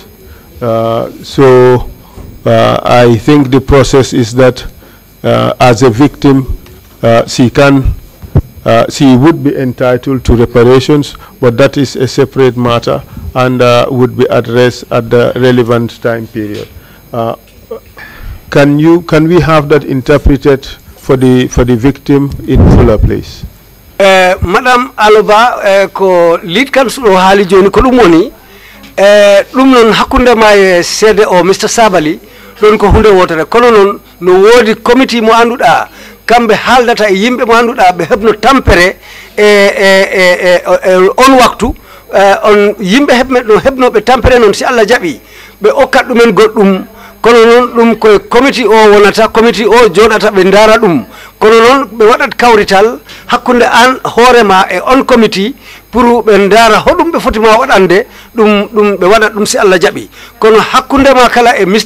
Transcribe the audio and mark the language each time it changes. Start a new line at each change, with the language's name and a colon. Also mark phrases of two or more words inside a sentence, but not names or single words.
English: So I think the process is that as a victim she would be entitled to reparations, but that is a separate matter and would be addressed at the relevant time period. Can we have that interpreted for the victim in fuller, please?
Fula: Madam Aloba ko
English: lead counsel
Fula: o haali joni ko dum woni dum non hakkunde ma sede o Mr. Sabally don ko hunde wotere kono non no wodi committee mo anduda kambe haaldata e yimbe mo anduda be hebno tampere on waktu on yimbe hebno be tampere non si Allah jabi be okkat dumen goddum kono non dum ko committee o wonata committee o jodata be ndara dum kono non be wadat kawrital hakkunde an horema e on committee pour be ndara hodum be fotima wadande dum be wadat dum si Allah jabi kono hakkunde ma kala e Mr.